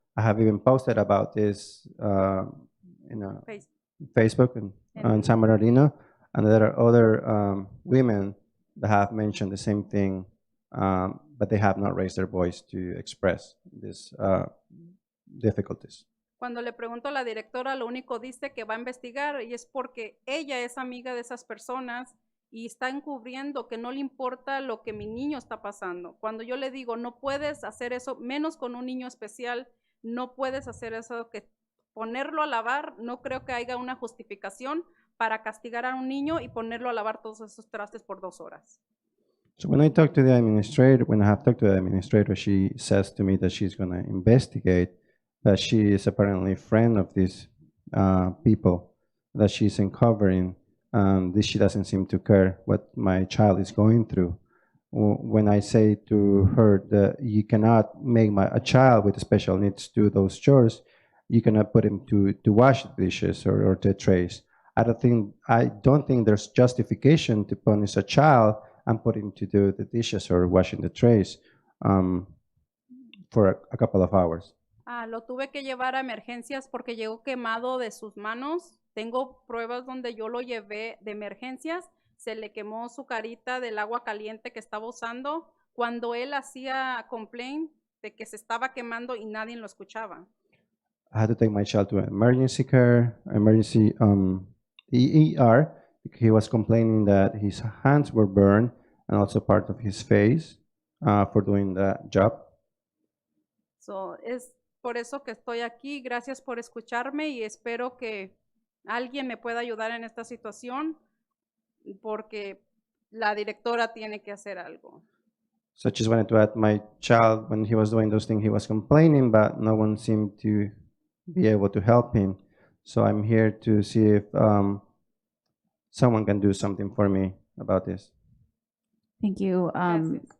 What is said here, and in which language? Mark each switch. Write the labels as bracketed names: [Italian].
[English] I have even posted about this in Facebook and San Bernardino, and there are other women that have mentioned the same thing, but they have not raised their voice to express these difficulties. [Spanish] Cuando le pregunto a la directora, lo único dice que va a investigar, y es porque ella es amiga de esas personas y está encubriendo que no le importa lo que mi niño está pasando. Cuando yo le digo, no puedes hacer eso, menos con un niño especial, no puedes hacer eso, que ponerlo a lavar, no creo que haya una justificación para castigar a un niño y ponerlo a lavar todos esos trastes por 2 horas. [English] So when I have talked to the administrator, she says to me that she's going to investigate, that she is apparently a friend of these people, that she's uncovering, she doesn't seem to care what my child is going through. When I say to her that you cannot make a child with special needs do those chores, you cannot put him to wash the dishes or the trays. I don't think there's justification to punish a child and put him to do the dishes or washing the trays for a couple of hours. [Spanish] Lo tuve que llevar a emergencias porque llegó quemado de sus manos. Tengo pruebas donde yo lo llevé de emergencias. Se le quemó su carita del agua caliente que estaba usando cuando él hacía complaint de que se estaba quemando y nadie lo escuchaba. [English] I had to take my child to emergency ER. He was complaining that his hands were burned and also part of his face for doing that job. [Spanish] So, es por eso que estoy aquí. Gracias por escucharme y espero que alguien me pueda ayudar en esta situación porque la directora tiene que hacer algo. [English] So I just wanted to add, my child, when he was doing those things, he was complaining, but no one seemed to be able to help him. So I'm here to see if someone can do something for me about this. Thank you. [Spanish] Gracias.